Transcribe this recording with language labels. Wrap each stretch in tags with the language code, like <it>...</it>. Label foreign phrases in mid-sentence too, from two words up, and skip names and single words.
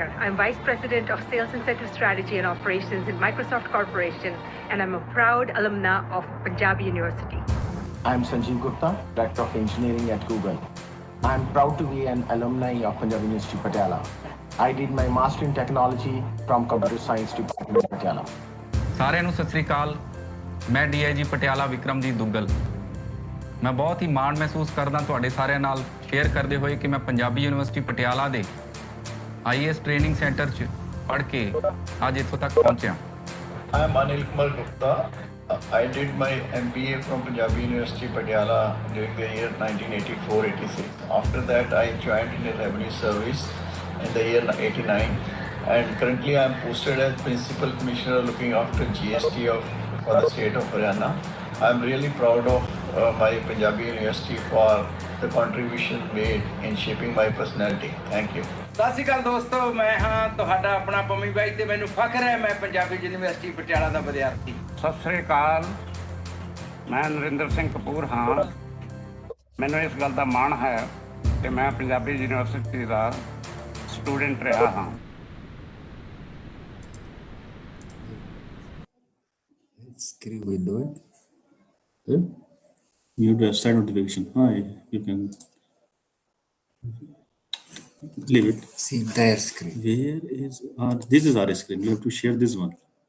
<en>I'm Vice President of Sales Incentive Strategy and Operations in Microsoft Corporation, and I'm a proud alumna of Punjabi University. I'm Sanjeev Gupta, Director of Engineering at Google. I'm proud to be an alumni of Punjab University Patiala. I did my Master in Technology from Computer Science Department Patiala.</en> <pa>ਸਾਰਿਆਂ ਨੂੰ ਸਤਿ ਸ੍ਰੀ ਅਕਾਲ। ਮੈਂ DIG ਪਟਿਆਲਾ ਵਿਕਰਮਜੀਤ ਦੁੱਗਲ। ਮੈਂ ਬਹੁਤ ਹੀ ਮਾਣ ਮਹਿਸੂਸ ਕਰਦਾ ਤੁਹਾਡੇ ਸਾਰਿਆਂ ਨਾਲ ਸ਼ੇਅਰ ਕਰਦੇ ਹੋਏ ਕਿ ਮੈਂ ਪੰਜਾਬੀ ਯੂਨੀਵਰਸਿਟੀ ਪਟਿਆਲਾ ਦੇ IAS</pa> <en>training center</en> <pa>'ਚ ਪੜ੍ਹ ਕੇ ਅੱਜ ਇੱਥੋਂ ਤੱਕ ਪਹੁੰਚਿਆ।</pa> <en>I am Anil Kumar Gupta. I did my MBA from Punjabi University, Patiala during the year 1984-86. After that, I joined in the revenue service in the year 89. And currently, I am posted as Principal Commissioner looking after GST for the state of Haryana. I am really proud of my Punjabi University for the contribution made in shaping my personality. Thank you.</en> <pa>ਸਤਿ ਸ਼੍ਰੀ ਅਕਾਲ ਦੋਸਤੋ, ਮੈਂ ਹਾਂ ਤੁਹਾਡਾ ਆਪਣਾ ਪੰਮੀ ਬਾਈ ਤੇ ਮੈਨੂੰ ਫਖਰ ਹੈ ਮੈਂ ਪੰਜਾਬੀ ਯੂਨੀਵਰਸਿਟੀ ਪਟਿਆਲਾ ਦਾ ਵਿਦਿਆਰਥੀ। ਸਤਿ ਸ੍ਰੀ ਅਕਾਲ, ਮੈਂ ਨਰਿੰਦਰ ਸਿੰਘ ਕਪੂਰ ਹਾਂ। ਮੈਨੂੰ ਇਸ ਗੱਲ ਦਾ ਮਾਣ ਹੈ ਕਿ ਮੈਂ ਪੰਜਾਬੀ ਯੂਨੀਵਰਸਿਟੀ ਦਾ ਸਟੂਡੈਂਟ ਰਿਹਾ ਹਾਂ।</pa> <en>Screen window. Good. You have start notification. Hi, you can leave it. See entire screen. Where is this is our screen. You have to share this one.</en>